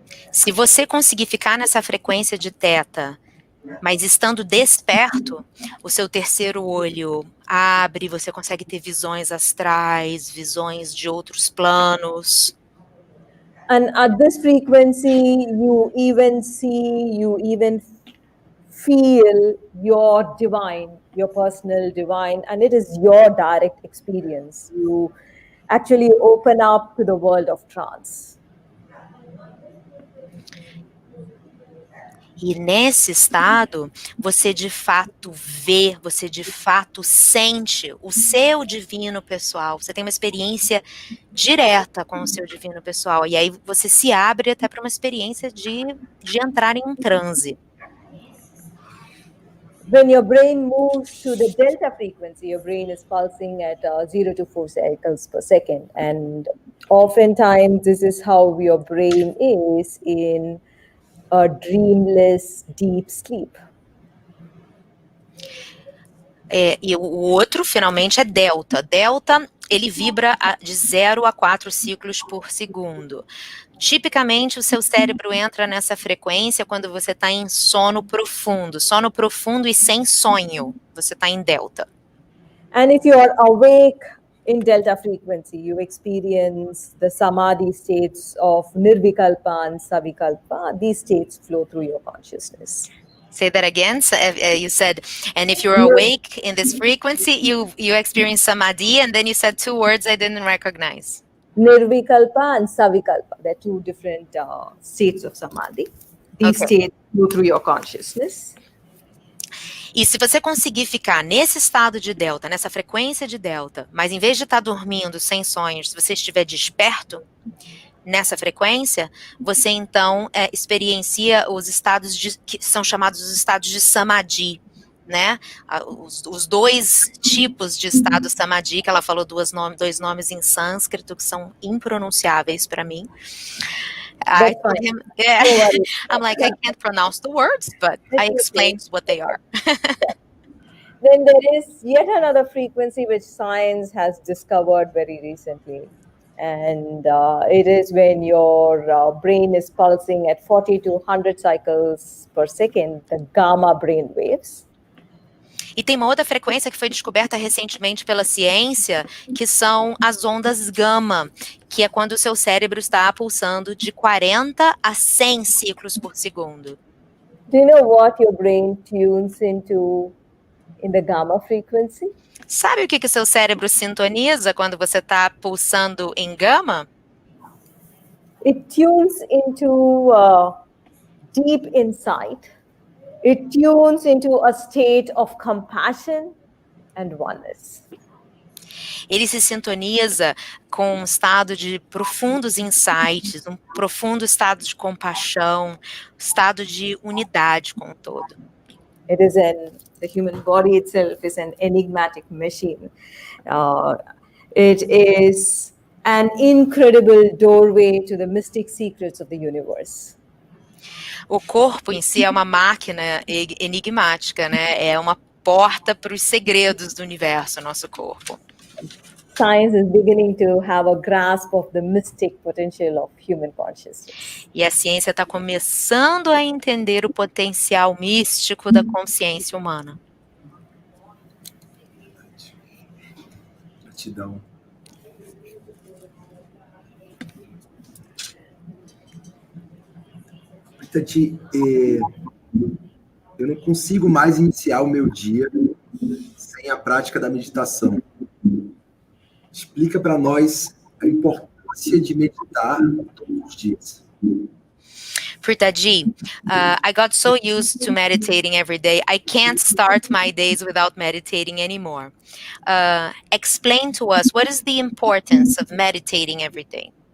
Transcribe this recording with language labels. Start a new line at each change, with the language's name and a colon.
Portuguese: Se você conseguir ficar nessa frequência de teta, mas estando desperto, o seu terceiro olho abre, você consegue ter visões astrais, visões de outros planos.
English: And at this frequency, you even see, you even feel your divine, your personal divine, and it is your direct experience. You actually open up to the world of trance.
Portuguese: E nesse estado, você de fato vê, você de fato sente o seu divino pessoal. Você tem uma experiência direta com o seu divino pessoal. E aí você se abre até para uma experiência de entrar em um transe.
English: When your brain moves to the delta frequency, your brain is pulsing at 0 to 4 cycles per second. And oftentimes, this is how your brain is in a dreamless, deep sleep.
Portuguese: E o outro, finalmente, é delta. Delta, ele vibra de 0 a 4 ciclos por segundo. Tipicamente, o seu cérebro entra nessa frequência quando você está em sono profundo e sem sonho, você está em delta.
English: And if you are awake in delta frequency, you experience the samadhi states of nirvikalpa and savikalpa. These states flow through your consciousness. Say that again. So, you said, and if you're awake in this frequency, you experience samadhi, and then you said two words I didn't recognize. Nirvikalpa and Savikalpa. They're two different states of samadhi. These states go through your consciousness.
Portuguese: E se você conseguir ficar nesse estado de delta, nessa frequência de delta, mas em vez de estar dormindo sem sonhos, se você estiver desperto nessa frequência, você então experiencia os estados que são chamados os estados de samadhi, né? Os dois tipos de estado samadhi, que ela falou dois nomes em sânscrito que são impronunciáveis para mim.
English: I told him, I'm like, I can't pronounce the words, but I explained what they are. Then there is yet another frequency which science has discovered very recently. And it is when your brain is pulsing at 40 to 100 cycles per second, the gamma brain waves.
Portuguese: E tem uma outra frequência que foi descoberta recentemente pela ciência, que são as ondas gama, que é quando o seu cérebro está pulsando de 40 a 100 ciclos por segundo.
English: Do you know what your brain tunes into in the gamma frequency?
Portuguese: Sabe o que o seu cérebro sintoniza quando você está pulsando em gama?
English: It tunes into deep insight. It tunes into a state of compassion and oneness.
Portuguese: Ele se sintoniza com um estado de profundos insights, um profundo estado de compaixão, estado de unidade com o todo.
English: It is the human body itself is an enigmatic machine. It is an incredible doorway to the mystic secrets of the universe.
Portuguese: O corpo em si é uma máquina enigmática, né? É uma porta para os segredos do universo, nosso corpo.
English: Science is beginning to have a grasp of the mystic potential of human consciousness.
Portuguese: E a ciência está começando a entender o potencial místico da consciência humana. Gratidão. Tati, eu não consigo mais iniciar o meu dia sem a prática da meditação. Explica para nós a importância de meditar todos os dias.
English: Pritaji, I got so used to meditating every day, I can't start my days without meditating anymore. Explain to us, what is the importance of meditating every day?